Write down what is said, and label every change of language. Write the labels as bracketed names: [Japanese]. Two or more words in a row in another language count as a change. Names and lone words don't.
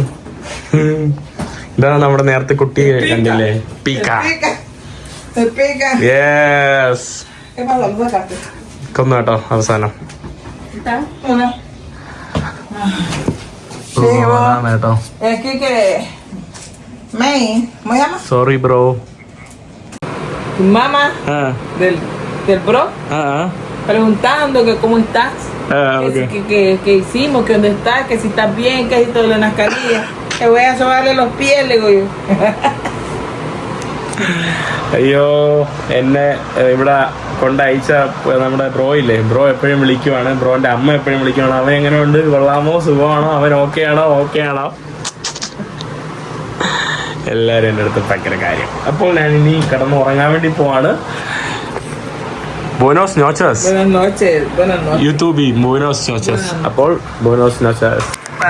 [Malayalam] ഇതാണ് നമ്മുടെ നേരത്തെ കുട്ടി കണ്ടില്ലേ, പീക്ക. യെസ്, കൊന്നു കേട്ടോ അവസാനം. കേട്ടോ. [English] sorry bro. [Spanish] Mamá del bro preguntando que cómo estás, okay. que hicimos, que dónde estás, que si estás bien, que si todo de la mascarilla. Te voy a sobarle los pies, le digo yo. [Malayalam] അയ്യോ, എന്നെ ഇവിടെ കൊണ്ടയച്ച നമ്മുടെ ബ്രോ ഇല്ലേ, ബ്രോ എപ്പോഴും വിളിക്കുവാണ്. ബ്രോന്റെ അമ്മ എപ്പോഴും വിളിക്കുവാണ്. അവൻ എങ്ങനെയുണ്ട്, കൊള്ളാമോ, സുഖമാണോ, അവൻ ഓക്കെ ആണോ. എല്ലാവരും എൻ്റെ അടുത്ത് ഭയങ്കര കാര്യം. അപ്പോൾ ഞാൻ ഇനി കിടന്ന് ഉറങ്ങാൻ വേണ്ടി പോവാണ്. [Spanish] Buenos noches. Buenas noches. YouTube, buenos noches. അപ്പോൾ buenos noches.